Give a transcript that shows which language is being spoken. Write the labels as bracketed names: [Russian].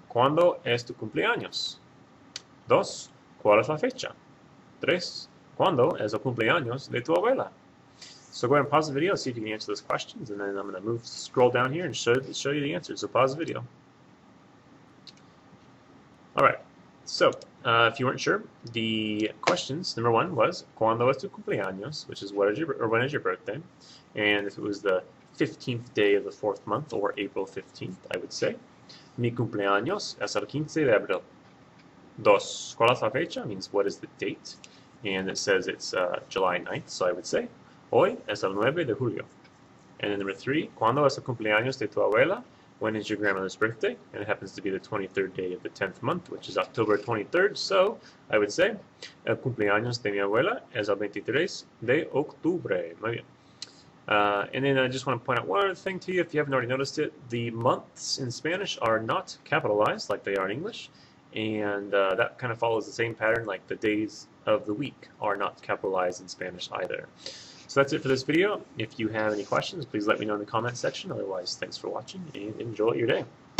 [Spanish] ¿Cuándo es tu cumpleaños? 2. ¿Cuál es la fecha? 3. ¿Cuándo es el cumpleaños de tu abuela? [English] So go ahead and pause the video, see if you can answer those questions, and then I'm going to scroll down here and show you the answers. So pause the video. All right. So if you weren't sure, the questions, number 1 was [Spanish] ¿Cuándo es tu cumpleaños?, [English] which is when is your birthday? And if it was the 15th day of the 4th month, or April 15th, I would say [Spanish] Mi cumpleaños es el 15 de abril. [English] 2. [Spanish] ¿Cuál es la fecha? [English] Means what is the date? And it says it's July 9th, so I would say [Spanish] Hoy es el 9 de julio. [English] And then number 3, [Spanish] ¿Cuándo es el cumpleaños de tu abuela? [English] When is your grandmother's birthday? And it happens to be the 23rd day of the 10th month, which is October 23rd. So I would say [Spanish] el cumpleaños de mi abuela es el 23 de octubre. Muy bien. [English] And then I just want to point out one other thing to you, if you haven't already noticed it. The months in Spanish are not capitalized like they are in English. And that kind of follows the same pattern, like the days of the week are not capitalized in Spanish either. So that's it for this video. If you have any questions, please let me know in the comment section. Otherwise, thanks for watching and enjoy your day.